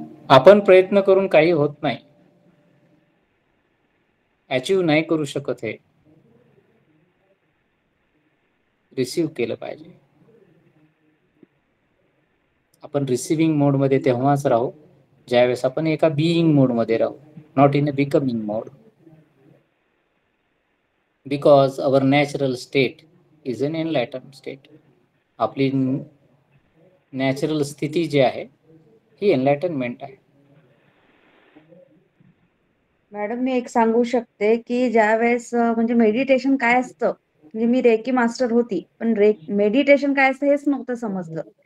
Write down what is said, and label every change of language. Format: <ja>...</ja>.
<mr>आपण प्रयत्न करून काही होत नाही, अचीव नाही करू शकत. हे रिसीव्ह केलं पाहिजे. आपण रिसिव्हिंग मोड मध्ये तेव्हाच राहू ज्यावेळेस आपण एका बीइंग मोड मध्ये राहू,</mr> <en>Not in a becoming mode. Because our natural state is an enlighten state.</en> <mr>आपली नॅचरल स्थिती जी आहे ही एनलाइटनमेंट आहे. मॅडम मी एक सांगू शकते की ज्यावेळेस म्हणजे मेडिटेशन काय असतं, म्हणजे मी रेकी मास्टर होती पण मेडिटेशन काय असतं हेच नव्हतं समजलं.</mr>